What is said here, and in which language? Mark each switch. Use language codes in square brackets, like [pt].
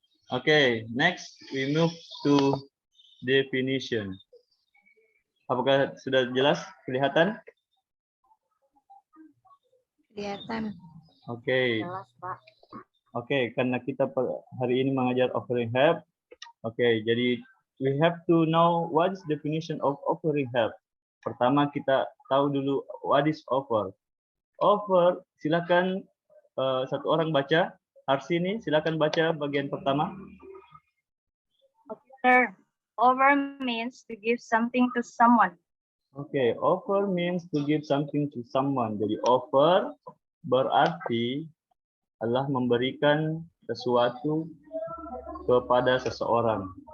[en] Okay, next we move to definition. [id] Apakah sudah jelas, kelihatan? Kelihatan. Oke. Jelas, Pak. Oke, karena kita hari ini mengajar offering help. [en] Oke, jadi we have to know what is definition of offering help. [id] Pertama kita tahu dulu [en] what is offer. [id] Offer, silakan satu orang baca. Harsini, silakan baca bagian pertama. [en] Okay, sir. Offer means to give something to someone. Oke, offer means to give something to someone. [id] Jadi offer berarti adalah memberikan sesuatu kepada seseorang.